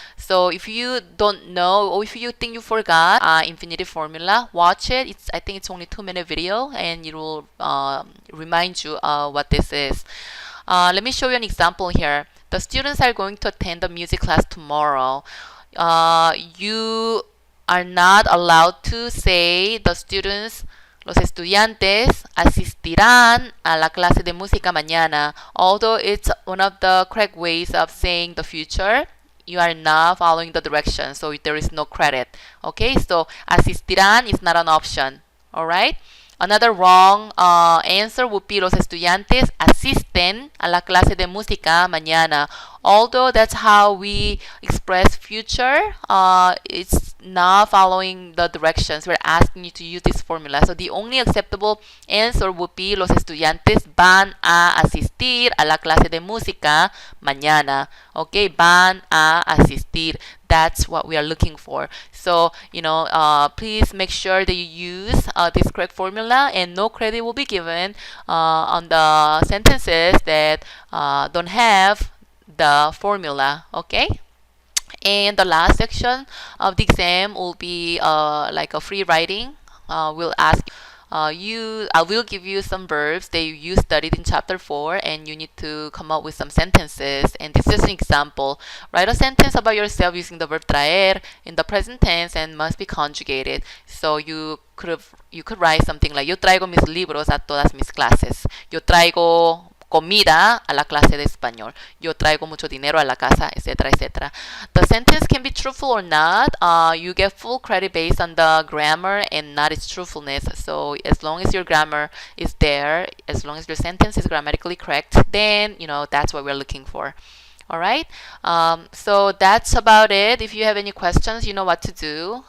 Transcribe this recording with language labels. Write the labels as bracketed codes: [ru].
[en] So if you don't know, or if you think you forgot infinitive formula, watch it. I think it's only 2-minute video, and it will remind you what this is. Let me show you an example here. The students are going to attend the music class tomorrow. You are not allowed to say the students, [es] los estudiantes asistirán a la clase de música mañana. [en] Although it's one of the correct ways of saying the future, you are not following the direction, so there is no credit. Okay, so asistirán is not an option. All right. Another wrong answer would be [es] los estudiantes asisten a la clase de música mañana. [en] Although that's how we express future, it's not following the directions. We're asking you to use this formula. So the only acceptable answer would be [es] los estudiantes van a asistir a la clase de música mañana. Okay, van a asistir. [en] That's what we are looking for. So, please make sure that you use this correct formula, and no credit will be given on the sentences that don't have the formula. Okay? And the last section of the exam will be like a free writing. We'll ask I will give you some verbs that you studied in chapter 4, and you need to come up with some sentences. And this is an example. Write a sentence about yourself using the verb traer in the present tense and must be conjugated. So you could write something like, [es] yo traigo mis libros a todas mis clases. Yo traigo comida a la clase de español. Yo traigo mucho dinero a la casa, etc., etc. [en] The sentence can be truthful or not. You get full credit based on the grammar and not its truthfulness. So as long as your grammar is there, as long as your sentence is grammatically correct, then that's what we're looking for. All right. So that's about it. If you have any questions, you know what to do.